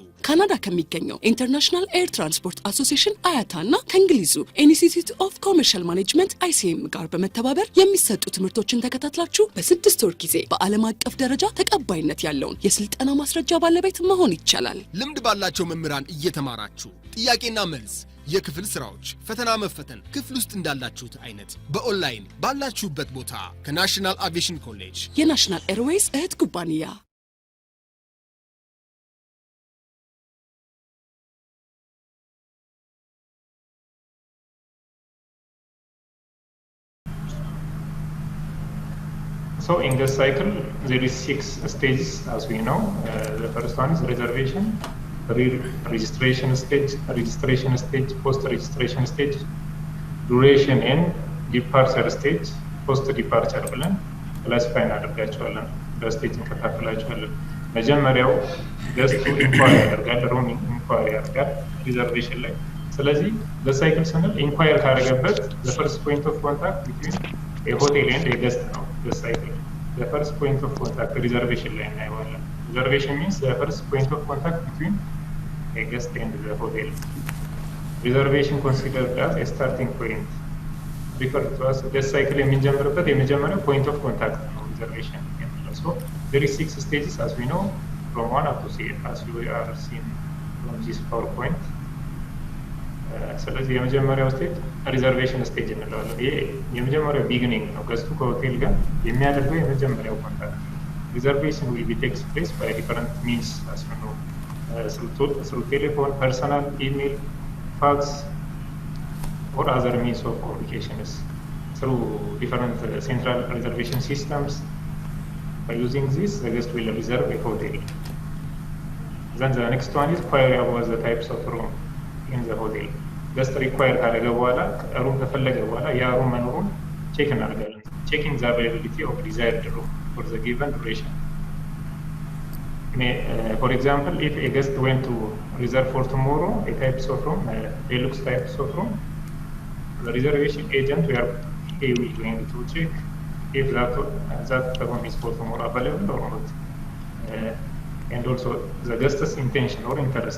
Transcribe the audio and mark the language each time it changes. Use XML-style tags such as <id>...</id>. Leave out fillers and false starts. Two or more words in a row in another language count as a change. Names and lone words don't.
<am>ካናዳ ከሚገኘው ኢንተርናሽናል ኤር ትራንስፖርት አሶሲዬሽን አያታና ከእንግሊዙ ኢንስቲትዩት ኦፍ ኮመርሻል ማኔጅመንት ICM ጋር በመተባበር የሚሰጡ ትምህርቶችን ተከታትላችሁ በ6 ወር ጊዜ በዓለም አቀፍ ደረጃ ተቀባይነት ያለውን የስልጠና ማስረጃ ባለቤት መሆን ይቻላል። ልምድ ባላቸው መምህራን እየተማራችሁ ጥያቄና መልስ፣ የክፍል ስራዎች፣ ፈተና መፈተን ክፍል ውስጥ እንዳላችሁት አይነት በኦንላይን ባላችሁበት ቦታ ከናሽናል አቪዬሽን ኮሌጅ የናሽናል ኤርዌይስ እህት ኩባንያ</am> <en>So in this cycle, there is 6 stages, as we know. The first one is reservation, registration stage, post-registration stage, duration and departure stage, post-departure ብለን classify</en> <am>እናደርጋቸዋለን። በስቴጅ እንከፋፍላቸዋለን። መጀመሪያው ገስቱ ኢንኳሪ ያደርጋል፣</am> <en>room inquiry</en> <am>ያደርጋል ሪዘርቬሽን ላይ። ስለዚህ በሳይክል ስንል ኢንኳሪ ካደረገበት</am> <en>the first point of contact between a hotel and a guest</en> <am>ነው። በሳይክል</am> <en>the first point of contact</en> <am>reservation ላይ እናየዋለን።</am> <en>Reservation means the first point of contact between a guest and the hotel. Reservation considered as a starting point. Referred to as the cycle</en> <am>የምንጀምርበት የመጀመሪያው</am> <en>point of contact ነው reservation የምንለው። So there is 6 stages as we know from 1 up to 6 as we are seen from this PowerPoint.</en> <am>ስለዚህ የመጀመሪያው ስቴጅ</am> <en>reservation stage</en> <am>እንለዋለን። ይሄ የመጀመሪያው ቢጊኒንግ ነው። ገስቱ ከሆቴል ጋር የሚያደርገው የመጀመሪያው ኮንታክት። ሪዘርቬሽን</am> <en>will be takes place by different means as you know. Through telephone, personal, email, fax, or other means of communications. Through different central reservation systems. By using this, the guest will reserve a hotel. Then the next one is query about the types of room in the hotel. Just require</en> <am>ካደረገ በኋላ ሩም ከፈለገ በኋላ ያ ሩም መኖሩን ቼክ እናደርጋለን።</am> <en>checking the availability of desired room for the given duration. For example, if a guest went to reserve for tomorrow a types of room, deluxe types of room, the reservation agent he will going to check if that room is for tomorrow available or not, and also the guest's intention or interest.</en>